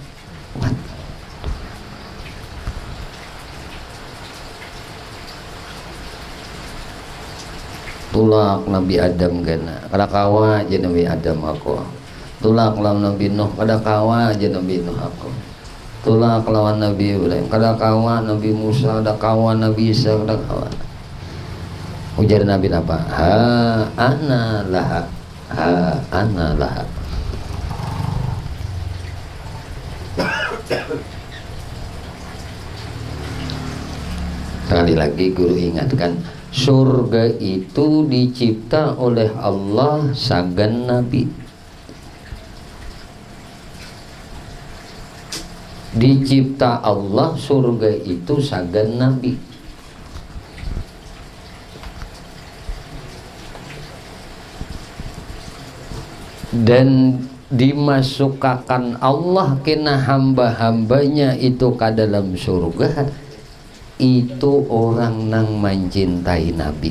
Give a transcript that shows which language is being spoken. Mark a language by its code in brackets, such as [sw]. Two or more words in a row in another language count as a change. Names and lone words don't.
[bjn] Tulak Nabi Adam kena kada kawa aja Nabi Adam aku. Tulak lawan Nabi Nuh kada kawa aja Nabi Nuh aku. Tulak lawan Nabi Ibrahim kada kawa, Nabi Musa kada kawa, Nabi Isa kada kawa. Ujar Nabi apa? [ar] Ha ana laha, ha ana laha. [id] Sekali lagi guru ingatkan, surga itu dicipta oleh Allah sagan Nabi. Dicipta Allah surga itu sagan Nabi. Dan dimasukkan Allah kena hamba-hambanya itu ke dalam surga, itu orang nang mencintai Nabi.